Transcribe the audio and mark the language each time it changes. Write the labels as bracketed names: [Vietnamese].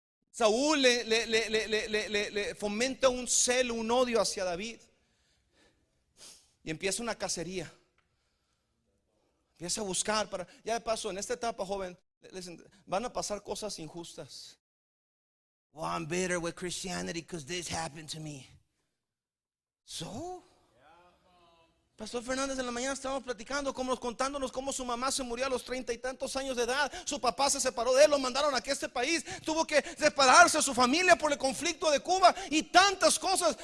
[Spanish] Saúl le fomenta un celo, un odio hacia David. Y empieza una cacería. Empieza a buscar para, ya de paso, en esta etapa, joven, van a pasar cosas injustas. [English] Well, I'm bitter with Christianity because this happened to me. [Spanish] So, Pastor Fernández, en la mañana estábamos platicando, contándonos cómo su mamá se murió a los 30 y tantos años de edad. Su papá se separó de él, lo mandaron aquí a este país. Tuvo que separarse de su familia por el conflicto de Cuba y tantas cosas.